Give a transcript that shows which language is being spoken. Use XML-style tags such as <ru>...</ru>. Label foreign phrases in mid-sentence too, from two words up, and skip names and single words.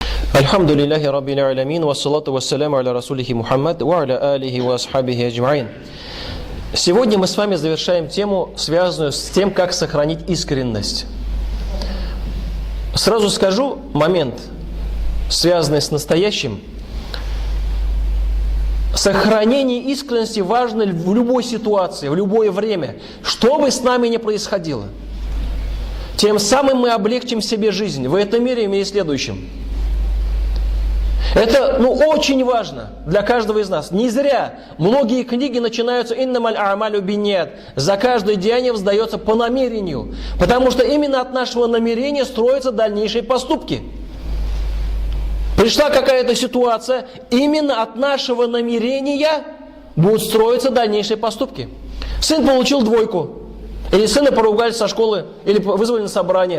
<ar>الحمد لله رب العالمين، والصلاة والسلام على رسوله محمد، وعلى آله وأصحابه أجمعين.</ar> <ru>Сегодня мы с вами завершаем тему, связанную с тем, как сохранить искренность. Сразу скажу момент, связанный с настоящим. Сохранение искренности важно в любой ситуации, в любое время, что бы с нами ни происходило. Тем самым мы облегчим себе жизнь в этом мире и в мире следующем. Это очень важно для каждого из нас. Не зря многие книги начинаются</ru> <ar>«إنما الأعمال بالنيات».</ar> <ru>За каждое деяние воздается по намерению. Потому что именно от нашего намерения строятся дальнейшие поступки. Пришла какая-то ситуация, именно от нашего намерения будут строиться дальнейшие поступки. Сын получил двойку, или сына поругали со школы, или вызвали на собрание.</ru>